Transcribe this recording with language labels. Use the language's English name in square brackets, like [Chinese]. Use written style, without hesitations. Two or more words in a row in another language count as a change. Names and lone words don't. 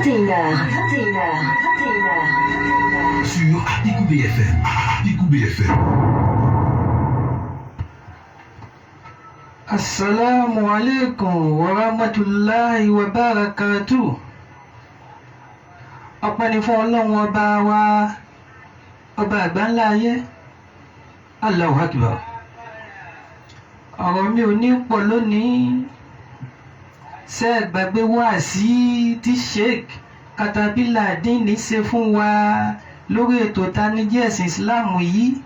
[Arabic] Sur Picou BFM. Picou BFM. السلام عليكم ورحمة الله وبركاته. [Yoruba] Ọpẹ́ ni fún Ọlọ́run ọba wa, ọba àgbáńlá ayé. [Arabic] الله أكبر. [Yoruba] Ọ̀rọ̀ mi ò ní pọ̀ lónìí. Ṣé ẹ gbàgbé wáàsí tí Sheikh Katabila Dini ṣe fún wa lórí ètò ìtanijí ẹ̀sìn Ìsìláàmù yìí?